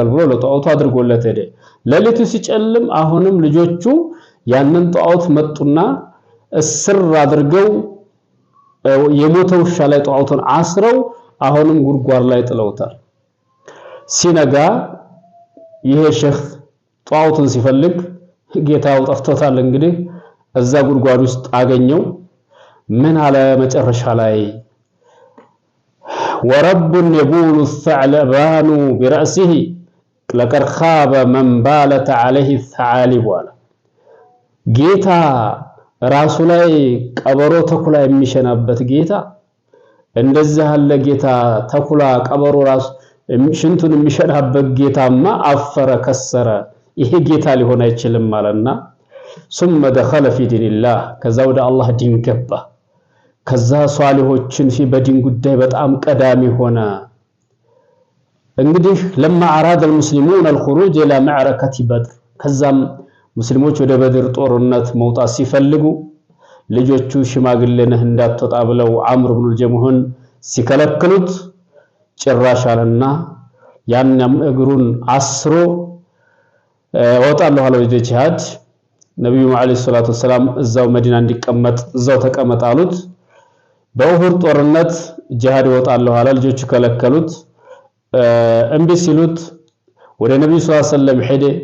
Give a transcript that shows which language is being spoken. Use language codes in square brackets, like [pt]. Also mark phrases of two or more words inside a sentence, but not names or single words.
[am] ብሎ ለጣዖቱ አድርጎለት ሄደ። ለሊቱ ሲጨልም አሁንም ልጆቹ ያንን ጣዖት መጡና እስር አድርገው የሞተ ውሻ ላይ ጣዖቱን አስረው አሁንም ጉድጓድ ላይ ጥለውታል። ሲነጋ ይሄ ሼኽ ጣዖቱን ሲፈልግ ጌታው ጠፍቶታል። እንግዲህ እዛ ጉድጓድ ውስጥ አገኘው። ምን አለ መጨረሻ ላይ [ar] وأرب يبول الثعلبان برأسه لقد خاب من بالت عليه الثعالب [am] አለ። ጌታ ራሱ ላይ ቀበሮ ተኩላ የሚሸናበት ጌታ እንደዚህ ያለ ጌታ ተኩላ ቀበሮ ራሱ ሽንቱን የሚሸናበት ጌታማ አፈረ ከሰረ። ይሄ ጌታ ሊሆን አይችልም ማለትና [ar] ثم دخل في دين الله [am] ከዛ ወደ አላህ ዲን ገባ። ከዛ ሷሊሆችን በዲን ጉዳይ በጣም ቀዳሚ ሆነ። እንግዲህ [ar] لما أراد المسلمون الخروج إلى معركة بدر [am] ከዛም ሙስሊሞች ወደ በድር ጦርነት መውጣት ሲፈልጉ ልጆቹ ሽማግሌ ነህ እንዳትወጣ ብለው አምር ኢብኑ ጀሙህን ሲከለክሉት ጭራሽ አለና ያንም እግሩን አስሮ ወጣለሁ አለ ወደ ጂሃድ። ነብዩ [ar] عليه الصلاة والسلام [am] እዛው መዲና እንዲቀመጥ እዛው ተቀመጥ አሉት። በኡሁድ ጦርነት ጂሃድ ወጣለሁ አለ። ልጆቹ ከለከሉት። እምቢ ሲሉት ወደ ነብዩ [ar] صلى الله عليه وسلم [am] ሄደ።